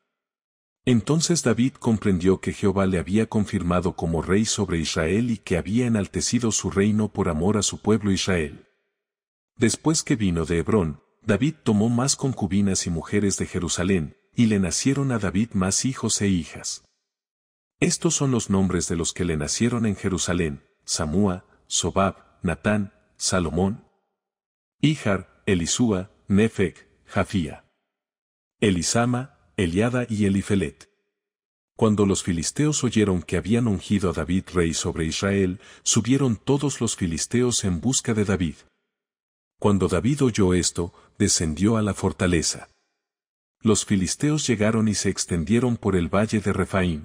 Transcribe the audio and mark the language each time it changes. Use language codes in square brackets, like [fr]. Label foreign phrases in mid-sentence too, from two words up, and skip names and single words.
[es] Entonces David comprendió que Jehová le había confirmado como rey sobre Israel y que había enaltecido su reino por amor a su pueblo Israel. Después que vino de Hebrón, David tomó más concubinas y mujeres de Jerusalén, y le nacieron a David más hijos e hijas. Estos son los nombres de los que le nacieron en Jerusalén: Samúa, Sobab, Natán, Salomón, Ijar, Elisúa, Nefeg, Jafía, Elisama, Eliada y Elifelet. Cuando los filisteos oyeron que habían ungido a David rey sobre Israel, subieron todos los filisteos en busca de David. Cuando David oyó esto, descendió a la fortaleza. Los filisteos llegaron y se extendieron por el valle de Refaim.